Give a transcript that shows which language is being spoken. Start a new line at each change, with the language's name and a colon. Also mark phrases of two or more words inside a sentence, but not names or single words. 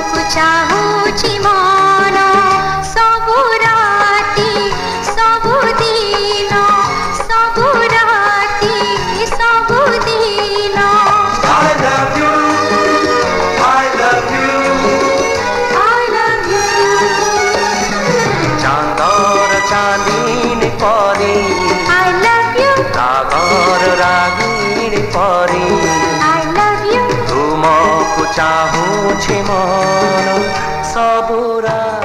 Odia: ଚାହୁଁଛି ମନ ସବୁ ରାତି ସବୁ ଦିନ ସବୁ ରାତି ସବୁ ଦିନ
English: I love you, I love you, I love you
Odia: ଚାନ୍ଦର ଚାନ୍ଦିନୀ ପରି
English: I love you
Odia: ରାଗର ରାଗିଣୀ ପରି
English: I love you
Odia: ତୁମକୋ ଚାହୁଁଛି ମନ ସବୁରା